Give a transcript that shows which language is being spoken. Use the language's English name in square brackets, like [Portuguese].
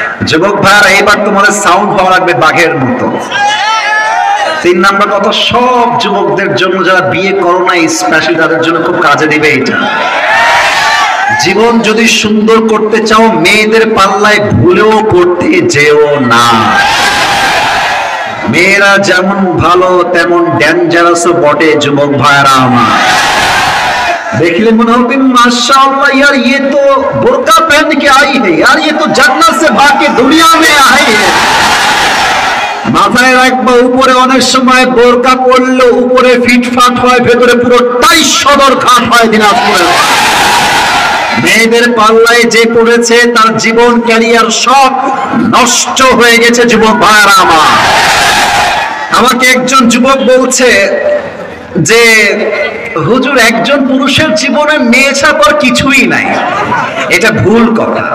[Bangla] যুবক ভাইরা, এবার তোমাদের সাউন্ড হওয়া লাগবে বাঘের মতো। তিন নাম্বার কথা সব যুবকদের জন্য, যারা বিয়ে করো না স্পেশালি তাদের জন্য খুব কাজে দিবে এটা। জীবন যদি সুন্দর করতে চাও, মেয়েদের পাল্লায় ভুলেও পড়তে যেও না। মেয়েরা যেমন ভালো তেমন ডেঞ্জারাসও বটে। যুবক ভাইরা আমার, [Hindi] देखले मने होगा माशाअल्लाह यार, ये तो बुर्का पहन के आई है यार, ये तो जन्नत से भाग के दुनिया में आई है। [Bangla] মাথায় রাখবা, উপরে অনেক সময় বোরকা পরলেও উপরে ফিটফাট হয়, ভেতরে পুরোটাই সদর ঘাট হয় দিনাজপুরে। মেয়েদের পাল্লায় যে পড়েছে তার জীবন ক্যারিয়ার সব নষ্ট হয়ে গেছে। যুবক ভাইরা আমার, আমাকে একজন যুবক বলছে যে হুজুর, একজন পুরুষের জীবনে মেয়ে ছাড়া কিছুই নাই। এটা ভুল কথা।